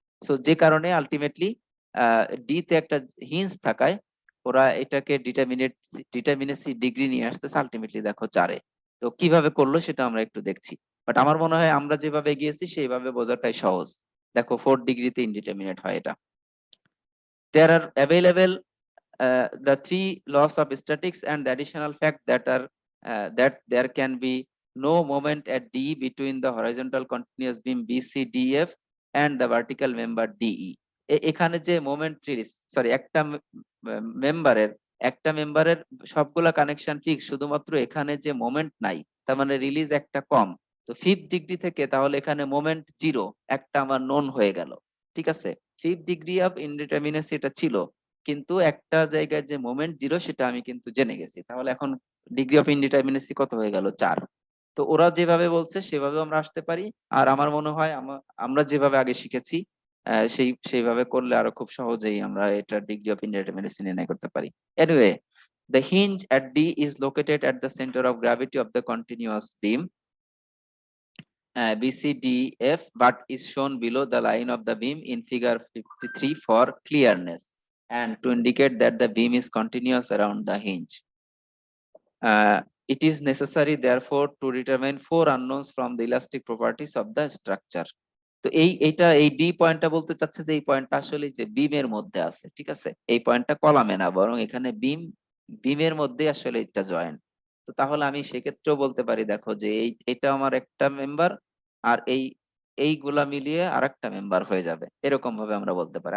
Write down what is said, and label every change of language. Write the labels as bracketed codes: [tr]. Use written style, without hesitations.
[bn] So যে কারণে ultimately D তে একটা হিঞ্জ থাকায় ওরা এটাকে ডিটারমিনেসি ডিগ্রি নিয়ে আসতেছে আলটিমেটলি দেখো 4-এ। তো কিভাবে করলো সেটা আমরা একটু দেখছি, বাট আমার মনে হয় আমরা যেভাবে গিয়েছি সেইভাবে বোঝাটাই সহজ। দেখো 4 ডিগ্রিতে ইনডিটারমিনেট হয় এটা। [en] There are available the three laws of statics and the additional fact that there can be no moment at D between the horizontal continuous beam BCDF and the vertical member DE. [bn] এখানে যে moment release, sorry, মেম্বারের একটা মেম্বারের সবগুলা connection fix, শুধুমাত্র এখানে যে moment নাই, তার মানে রিলিজ একটা কম। তো 5th ডিগ্রি থেকে তাহলে এখানে মোমেন্ট জিরো, একটা আমার নোন হয়ে গেল। ঠিক আছে, 5th ডিগ্রি অফ ইনডিটারমিনেসি এটা ছিল, কিন্তু একটা জায়গায় যে মোমেন্ট জিরো সেটা আমি কিন্তু জেনে গেছি। তাহলে এখন ডিগ্রি অফ ইনডিটারমিনেসি কত হয়ে গেল? 4। তো ওরা যেভাবে বলছে সেভাবে আমরা আসতে পারি। আর আমার মনে হয় আমরা যেভাবে আগে শিখেছি সেইভাবে করলে আরো খুব সহজেই আমরা এটা ডিগ্রি অফ ইনডিটারমিনেসি নির্ণয় করতে পারি। [en] Anyway, the hinge at D is located at the center of gravity of the continuous beam BCDF, but is shown below the line of the beam in figure 53 for clearness and to indicate that the beam is continuous around the hinge. It is necessary therefore to determine four unknowns from the elastic properties of the structure. [bn] তো এই D পয়েন্টটা বলতে চাচ্ছে যে এই পয়েন্টটা আসলে যে বিমের মধ্যে আছে। ঠিক আছে, এই পয়েন্টটা কলামে না, বরং এখানে বিমের মধ্যে আসলে এটা জয়েন্ট। তো তাহলে আমি সেক্ষেত্রেও বলতে পারি, দেখো যে এটা আমার একটা মেম্বার, আর এইগুলা মিলিয়ে আরেকটা মেম্বার হয়ে যাবে, এরকম ভাবে আমরা বলতে পারি।